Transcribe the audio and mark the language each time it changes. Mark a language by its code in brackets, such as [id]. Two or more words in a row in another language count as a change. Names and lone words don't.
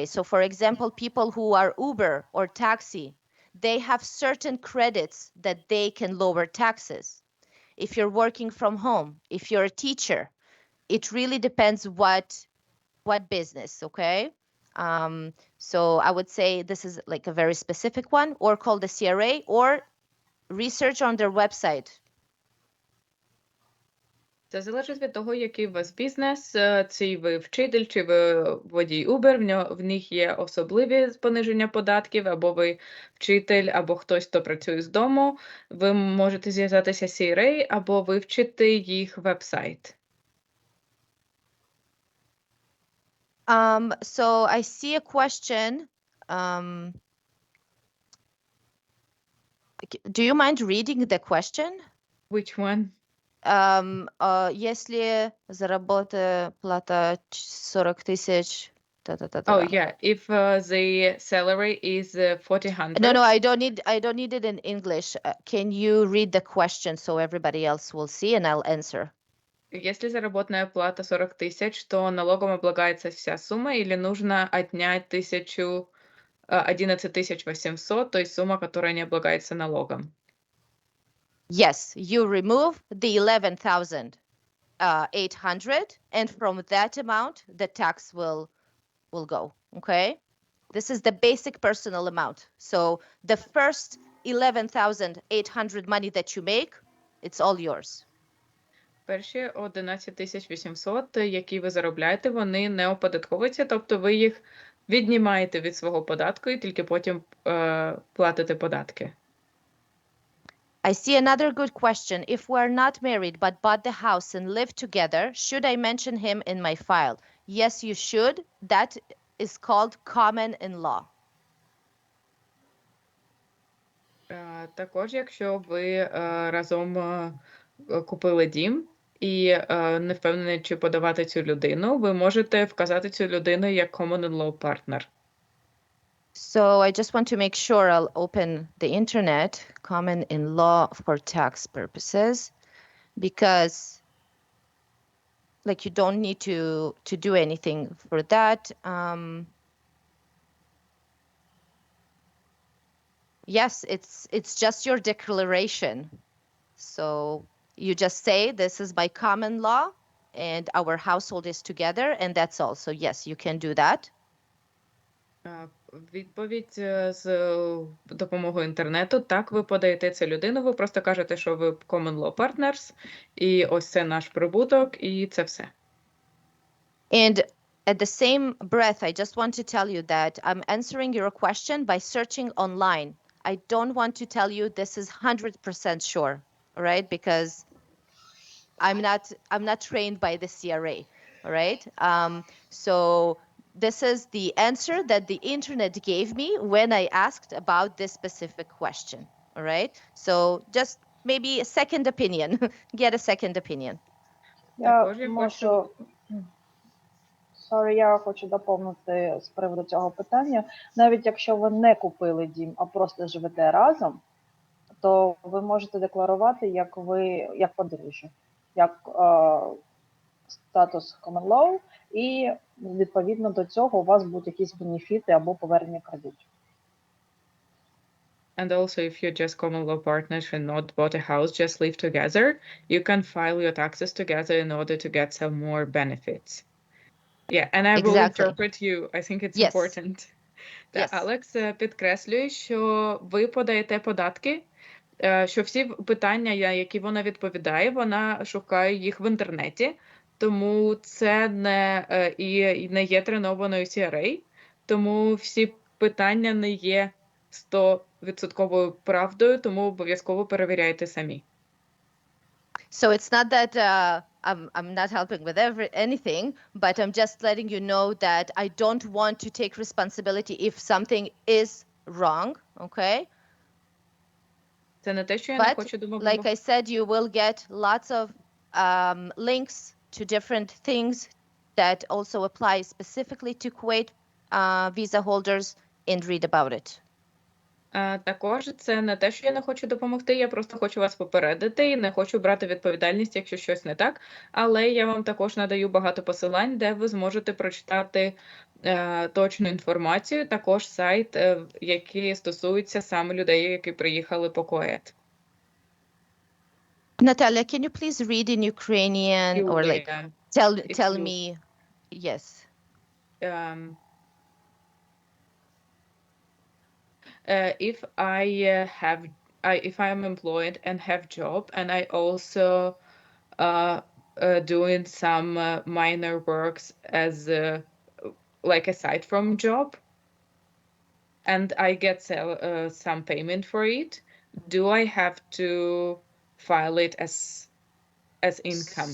[en] So for example, people who are Uber or taxi, they have certain credits that they can lower taxes. If you're working from home, if you're a teacher, it really depends what business, okay? So I would say this is like a very specific one, or call the CRA or research on their website. [uk] Це залежить від того, який у вас бізнес, чи ви вчитель, чи ви водій Uber, в них є особливі пониження податків, або ви вчитель, або хтось, хто працює з дому, ви можете зв'язатися з CRA, або вивчити їх веб-сайт. [en] So I see a question. Do you mind reading the question? Which one? [ru] Если заработаю плата 40 тысяч. [en] Oh yeah, if the salary is 400. No, I don't need it in English. Can you read the question so everybody else will see and I'll answer? [ru] Если заработная плата 40 тысяч, то налогом облагается вся сумма или нужно отнять 11 800, то есть сумма, которая не облагается налогом? [en] Yes, you remove the 11,800 and from that amount, the tax will go, okay? This is the basic personal amount. So the first 11,800 money that you make, it's all yours. [uk] Перші 11 800, які ви заробляєте, вони не оподатковуються, тобто ви їх віднімаєте від свого податку і тільки потім платите податки. [en] I see another good question. If we're not married but bought the house and live together, should I mention him in my file? Yes, you should. That is called common in law. [uk] Також, якщо ви разом купили дім і не впевнені, чи подавати цю людину, ви можете вказати цю людину як [en] common law partner. So I just want to make sure I'll open the internet, common in law for tax purposes, because like you don't need to do anything for that. Yes, it's just your declaration. So you just say this is by common law and our household is together, and that's all. So yes, you can do that. [uk] Відповідь з допомогою інтернету. Так, ви подаєте цю людину, ви просто кажете, що ви [en] common law partners, [uk] і ось це наш прибуток, і це все. [en] And at the same breath, I just want to tell you that I'm answering your question by searching online. I don't want to tell you this is 100% sure, all right? Because I'm not trained by the CRA, all right? So this is the answer that the internet gave me when I asked about this specific question, all right? So just maybe a second opinion, get a second opinion. [uk] Також я хочу... Я хочу доповнити з приводу цього питання. Навіть якщо ви не купили дім, а просто живете разом, то ви можете декларувати як подружжя, як статус [en] common law, [uk] і відповідно до цього у вас будуть якісь бенефіти або повернення кредитів. [en] And also, if you're just common law partners and not bought a house, just live together, you can file your taxes together in order to get some more benefits. Yeah, and I will interpret you. I think it's important. Yes. [uk] Алекс підкреслює, що ви подаєте податки, що всі питання, які вона відповідає, вона шукає їх в інтернеті, тому це не є тренованою CRA, тому всі питання не є 100% правдою, тому обов'язково перевіряйте самі. [en] So it's not that I'm not helping with anything, but I'm just letting you know that I don't want to take responsibility if something is wrong, okay? [uk] Це не те, що я не хочу допомогти. [en] Like I said, you will get lots of links to different things that also apply specifically to Kuwait visa holders and read about it. [uk] Також це не те, що я не хочу допомогти, я просто хочу вас попередити і не хочу брати відповідальність, якщо щось не так, але я вам також надаю багато посилань, де ви зможете прочитати точну інформацію, також сайт, який стосується саме людей, які приїхали по Кувейт. [en] Natalia, can you please read in Ukrainian or like tell me, yes. If if I am employed and have job, and I also doing some minor works as like aside from job, and I get some payment for it, do I have to file it as income?